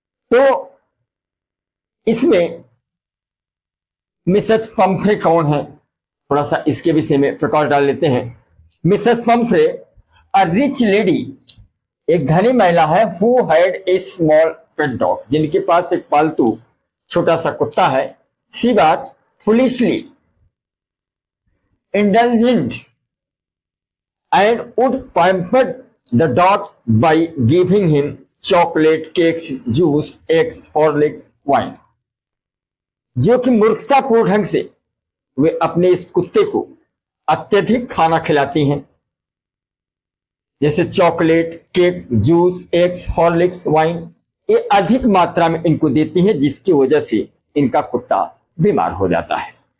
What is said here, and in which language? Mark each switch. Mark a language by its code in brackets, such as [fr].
[hi] तो इसमें Mrs Pomfrey कौन है, थोड़ा सा इसके विषय में प्रकाश डाल लेते हैं। Mrs Pomfrey [en] a rich lady, [hi] एक धनी महिला है, [en] who had a small pet dog, [hi] जिनके पास एक पालतू छोटा सा कुत्ता है। [en] She was foolishly indulgent and would pamper the dog by giving him chocolate, cakes, juice, eggs, horlicks, wine। [hi] जो कि मूर्खतापूर्ण ढंग से वे अपने इस कुत्ते को अत्यधिक खाना खिलाती हैं, जैसे chocolate, cake, juice, eggs, Horlicks, wine, ये अधिक मात्रा में इनको देती हैं, जिसकी वजह से इनका कुत्ता बीमार हो जाता है।